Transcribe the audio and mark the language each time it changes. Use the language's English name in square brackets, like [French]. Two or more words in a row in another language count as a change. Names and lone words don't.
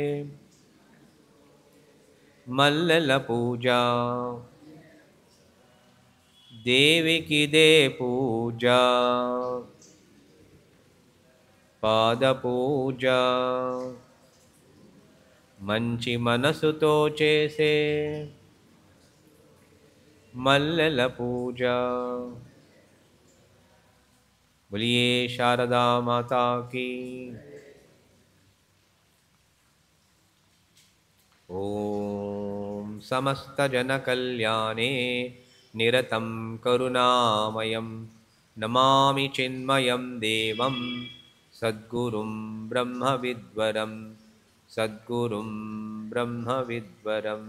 [Telugu] మల్లెల పూజ, దేవికి దే పూజ పాద పూజ, మంచి మనసుతో చేసే మల్లెల పూజ. [Hindi] बोलिए शारदा माता की. [Sanskrit] ॐ समस्तजनकल्याणे निरतं करुणामयं नमामि चिन्मयं देवं सद्गुरुं ब्रह्मविद्वरं सद्गुरुं ब्रह्मविद्वरम्।